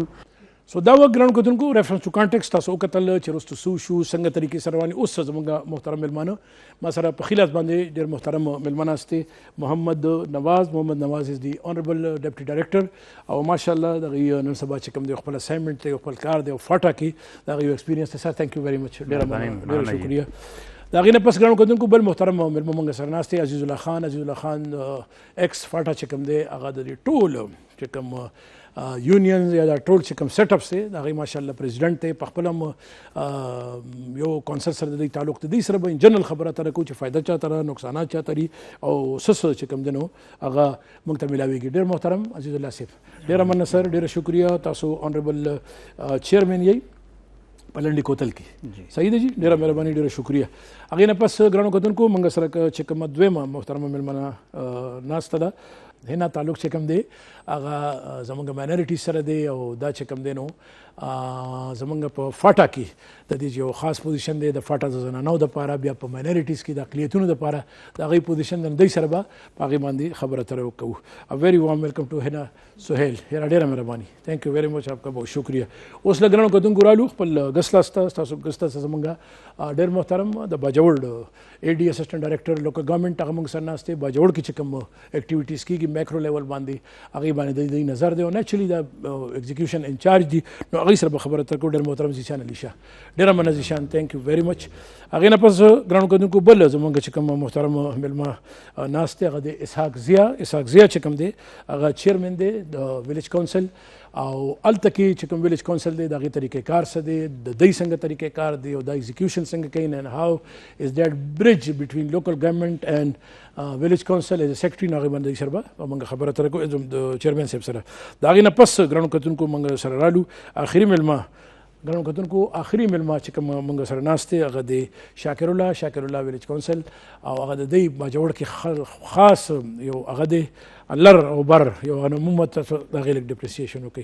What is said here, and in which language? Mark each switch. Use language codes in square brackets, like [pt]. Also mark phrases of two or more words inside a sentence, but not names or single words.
[ps] سو دا وخت ګرانو کتونکو [en] reference to context [ps] تاسو وکتل چې وروسته څه شو، څنګه طریقې سره روان. اوس زموږ محترم میلمانه ما سره په ښي لاس باندې ډېر محترم میلمه ناست دی محمد نواز [en] is the honourable deputy director [ps] او ماشاءالله د هغې نن سبا چې کوم دی خپل اساینمنټ دی خپل کار دی او فاټا کې د هغې یو ایکسپیرینس دی. [en] Sir thank you very much, [ps] ډېره شکریه. د هغې نه پس ګرانو کتونکو بل محترم میلمه موږ سره ناست دی عزیز الله خان ایکس فاټا چې کوم دی هغه د دې ټول چې کوم یونینز یا دا ټول چې کوم سیټ اپس دی د هغې ماشاءالله پریزیډنټ دی. په خپله هم یو کونسل سره د دوی تعلق دی، دوی سره به جنرل خبره اتره کوو چې فایده چاته را نقصانات چاته ري او څه چې کوم دی نو هغه موږ ته میلاویږي. ډېر محترم عزیز الله صاحب ډېره مننه سر، ډېره شکریه. تاسو [en] honourable chairman [ps] یې په لنډي کوتل کې، صحیح دی جی، ډېره مهرباني، ډېره شکریه. هغې نه پس ګرانو کتونکو موږ سره چې کومه دویمه محترمه میلمنه ناسته ده هنا تعلق چې کوم دی هغه زموږ ماینورټي سره دی او دا چې کوم دی نو زموږ په فاټا کې د دې یو خاص پوزیشن دی د فاټا د زنانو دپاره، بیا په ماینورټیز کې د اقلیتونو دپاره د هغې پوزیشن د دوی سره به په هغې باندې خبره اتره کوو. [en] a very warm welcome to Hina Sohail, [ps] ډېره مهرباني، [en] thank you very much, [ur] آپ کا بہت شکریہ. [ps] اوس له ګرانو کتونکو رالو خپل ګس لاسته ستاسو ګس ته زموږ ډېر محترم د باجوړ اے ډي [en] assistant director local government [ps] هغه موږ سره ناست دی. باجوړ کې چې کوم اکټیویټیز کېږي [en] macro level [ps] باندې هغې باندې د نظر دی او نیچرلی دا [en] execution in-charge [ps] دي نو هغوی سره به خبره اتره کوو. ډېر محترم زیشان علي شاه، ډېره مننه زیشان، [en] thank you very much. [ps] هغې نه پس ګرانو کتونکو بل زموږ چې کوم محترم میلمه ناست دی هغه د اسحاق ضیا چې کوم دی هغه چیرمین دی د [en] village council [ps] او هلته کې چې کوم [en] village council [ps] دی د هغې طریقې کار څه دی، د دوی څنګه طریقې کار دی او دا ایگزیکیوشن څنګه کوي [en] and how is that bridge between local government and village council as secretary [ps] نو هغې باندې سره به موږ خبره اتره کوو د چیرمین صاحب سره. د هغې نه پس ګرانو کتونکو موږ سره رالو آخري میلمه ګرانو کتونکو آخري میلمه چې کوم موږ سره ناست دی هغه د شاکر الله [en] village council [ps] او هغه د دوی باجوړ کې خاص یو هغه دی لر او بر یو عموما تاسو د هغې لږ ډپریسیشن وکړئ.